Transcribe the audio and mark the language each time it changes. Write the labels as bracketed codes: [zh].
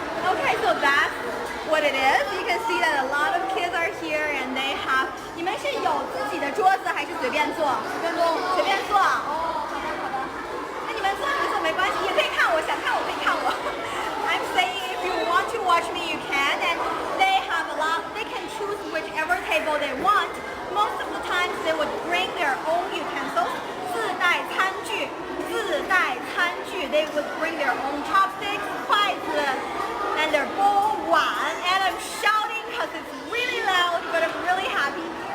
[en] Okay, so that's what it is. You can see that a lot of kids are here and they have. [zh] 你们是有自己的桌子还是随便坐？随便坐。哦，好的好的。那你们坐没关系，也可以看我，想看我可以看我。 [en] I'm saying if you want to watch me, you can, and they have a lot. They can choose whichever table they want. Most of the times they would bring their own utensils. [zh] 自带餐具，自带餐具。 [en] They would bring their own chopsticks, 筷子。 And their bowl one, and I'm shouting because it's really loud, but I'm really happy.